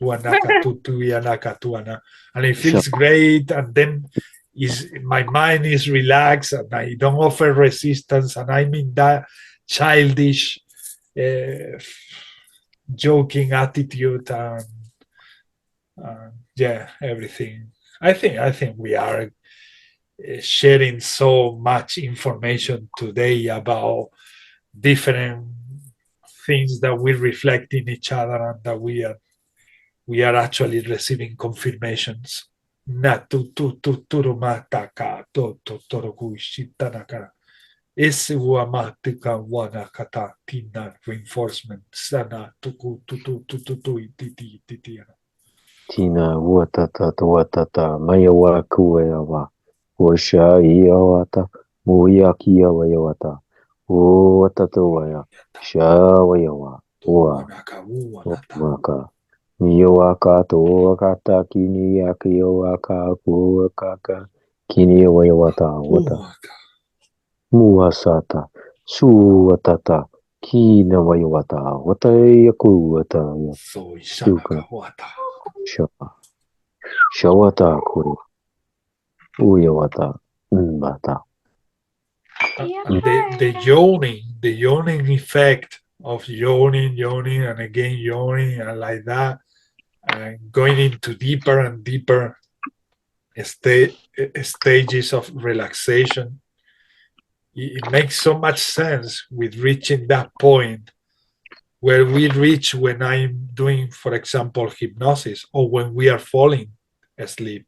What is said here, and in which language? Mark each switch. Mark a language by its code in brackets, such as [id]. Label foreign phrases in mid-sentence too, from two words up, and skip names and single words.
[en] And it feels great, and then my mind is relaxed and I don't offer resistance, and I'm in that childish joking attitude and everything. I think we are sharing so much information today about different things that we reflect in each other and that we are we are actually receiving confirmations. Natu tu tu turumataka to to toroku shitanaka. Esiwamatika wanakata tina reinforcement sana tuku tutu tutu tu ititi ititi. Tina watata mayawa kuewa. Washa iawata muyaki yawata. Watata shawayawa. Wanaka wanata. Maka. Miyawaka to wakata kini yaki waka kuwakaka. Kini wayawata wata. Waka. Muasata. Suwatata. Kina wayawata. Wata yaku wata. So ishanaka wata. Shawata kuri. Uyawata. Mbata. The yawning effect of yawning, and again yawning, and like that, and going into deeper and deeper stages of relaxation. It makes so much sense with reaching that point where we reach when I'm doing, for example, hypnosis, or when we are falling asleep.